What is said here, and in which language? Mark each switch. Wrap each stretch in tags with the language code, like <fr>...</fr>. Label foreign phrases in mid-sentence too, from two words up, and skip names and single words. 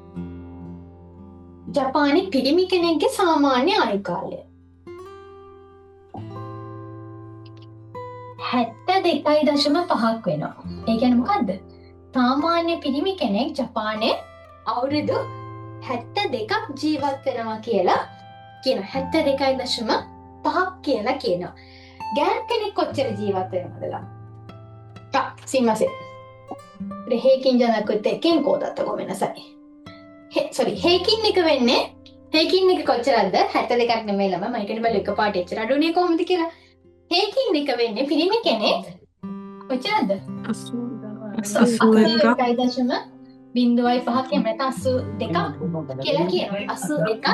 <si>ජපානයේ පිරිමි කෙනෙක්ගේ සාමාන්‍ය ආයු කාලය 72.5ක් වෙනවා. ඒ කියන්නේ මොකද්ද? සාමාන්‍ය පිරිමි කෙනෙක් ජපානයේ අවුරුදු 72ක් ජීවත් වෙනවා කියලා කියනවා. 72.5ක් කියලා කියනවා. ගෑනු කෙනෙක් කොච්චර ජීවත් වෙනවද ළමයි?</si> <ja>すいません。これ平均じゃなくて健康だったごめんなさい。</ja> <si>平均 එක වෙන්නේ 平均 එක කොච්චරද? 72ක් නෙමෙයි ළමයි. මම ඒකට බලු එකපාරට එච්චර අඩුනේ කොහොමද කියලා. 平均එක වෙන්නේ පිරිමි කෙනෙක් කොච්චරද? 82.5 එහෙම නැත්නම් 82ක් කියලා කියනවා.</si>